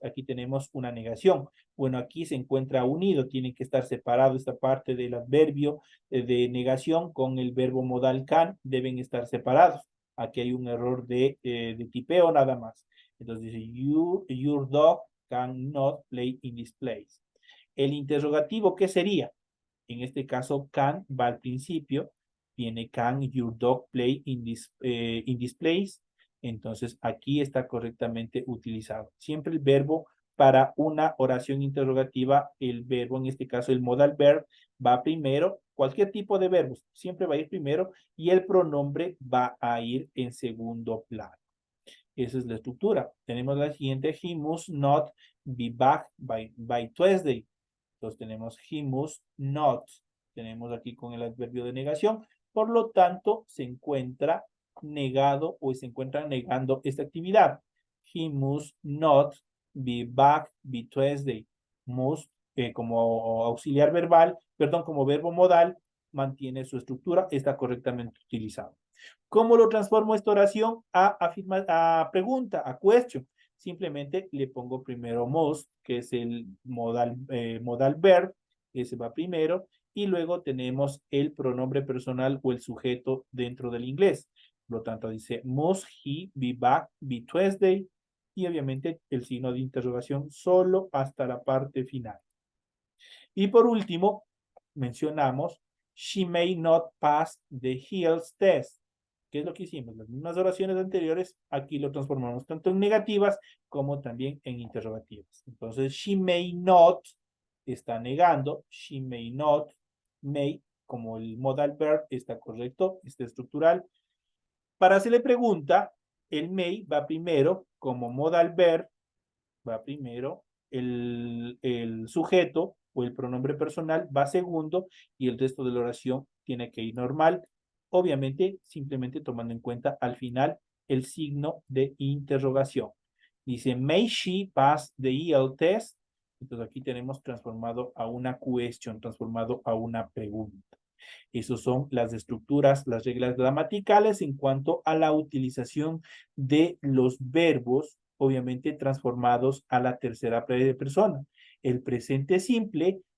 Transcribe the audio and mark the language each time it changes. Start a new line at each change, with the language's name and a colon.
Spanish: Aquí tenemos una negación. Bueno, aquí se encuentra unido, tiene que estar separado esta parte del adverbio de negación con el verbo modal can, deben estar separados. Aquí hay un error de tipeo nada más. Entonces dice,
English: your dog cannot play in this place.
Spanish: El interrogativo, ¿qué sería? En este caso, can va al principio. Viene
English: can your dog play in this place.
Spanish: Entonces, aquí está correctamente utilizado. Siempre el verbo para una oración interrogativa, el verbo, en este caso el modal verb, va primero. Cualquier tipo de verbos siempre va a ir primero y el pronombre va a ir en segundo plano. Esa es la estructura. Tenemos la siguiente,
English: he must not be back by Tuesday.
Spanish: Entonces tenemos
English: he must not.
Spanish: Tenemos aquí con el adverbio de negación. Por lo tanto, se encuentra negado o se encuentra negando esta actividad.
English: He must not be back by Tuesday.
Spanish: Must, como auxiliar verbal, perdón, como verbo modal, mantiene su estructura, está correctamente utilizado. ¿Cómo lo transformo esta oración a pregunta, a question? Simplemente le pongo primero must, que es el modal verb, ese va primero, y luego tenemos el pronombre personal o el sujeto dentro del inglés. Por lo tanto, dice,
English: must he be back by Tuesday?
Spanish: Y obviamente el signo de interrogación solo hasta la parte final. Y por último, mencionamos,
English: she may not pass the health test.
Spanish: ¿Qué es lo que hicimos? Las mismas oraciones anteriores, aquí lo transformamos tanto en negativas como también en interrogativas. Entonces,
English: she may not
Spanish: está negando, she may not, may, como el modal verb está correcto, está estructural. Para hacerle pregunta, el may va primero como modal verb, va primero, el sujeto o el pronombre personal va segundo y el resto de la oración tiene que ir normal. Obviamente, simplemente tomando en cuenta al final el signo de interrogación. Dice,
English: may she pass the EL test?
Spanish: Entonces aquí tenemos transformado a una question, transformado a una pregunta. Esas son las estructuras, las reglas gramaticales en cuanto a la utilización de los verbos, obviamente transformados a la tercera persona. El presente simple